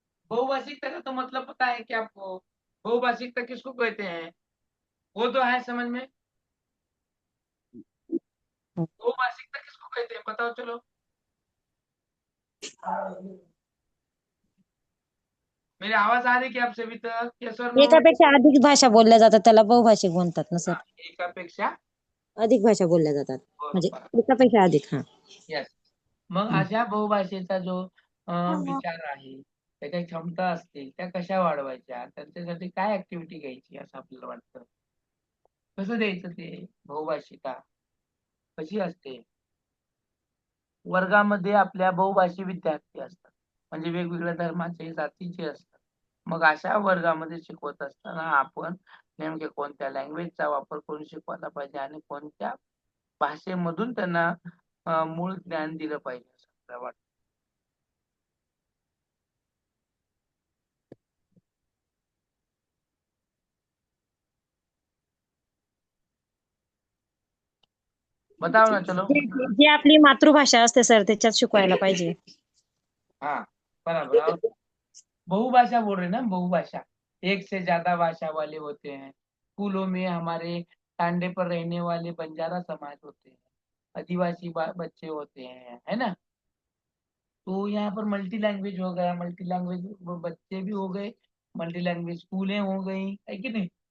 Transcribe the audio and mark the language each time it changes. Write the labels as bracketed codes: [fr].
[hi] बहुभाषिकता का तो मतलब पता है कि आपको? बहुभाषिकता किसको कहते हैं वो तो है समझ में। बहुभाषिकता किसको कहते हैं बताओ चलो। मेरी आवाज आ रही है कि आपसे अभी तक? [en] Yes और no? [mr] एकापेक्षा अधिक भाषा बोलल्या जातात त्याला बहुभाषिक म्हणतात ना सर. एकापेक्षा अधिक भाषा बोलल्या जातात म्हणजे बरोबर. एकापेक्षा अधिक. हा. [en] Yes. [mr] मग अशा बहुभाषेचा जो विचार आहे, त्याच्या क्षमता असतील त्या कशा वाढवायच्या, त्यांच्यासाठी काय ऍक्टिव्हिटी घ्यायची असं आपल्याला वाटतं? कसं द्यायचं ते? बहुभाषिका कशी असते? वर्गामध्ये आपल्या बहुभाषी विद्यार्थी असतात, म्हणजे वेगवेगळ्या धर्माचे, जातीचे असतात. मग अशा वर्गामध्ये शिकवत असताना आपण नेमके कोणत्या लँग्वेजचा वापर करून शिकवायला पाहिजे आणि कोणत्या भाषेमधून त्यांना मूळ ज्ञान दिलं पाहिजे असं मला वाटतं. [hi] बताओ ना, चलो. [mr] जी आपली मातृभाषा असते सर त्याच्यात शिकवायला पाहिजे. [hi] हाँ बराबर. और बहुभाषा बोल रहे ना, बहुभाषा, एक से ज्यादा भाषा वाले होते हैं. स्कूलों में हमारे टांडे पर रहने वाले बंजारा समाज होते हैं, आदिवासी बच्चे होते हैं, है ना. तो यहाँ पर मल्टी लैंग्वेज हो गया, मल्टी लैंग्वेज बच्चे भी हो गए, मल्टी लैंग्वेज स्कूलें हो गई, है कि नहीं.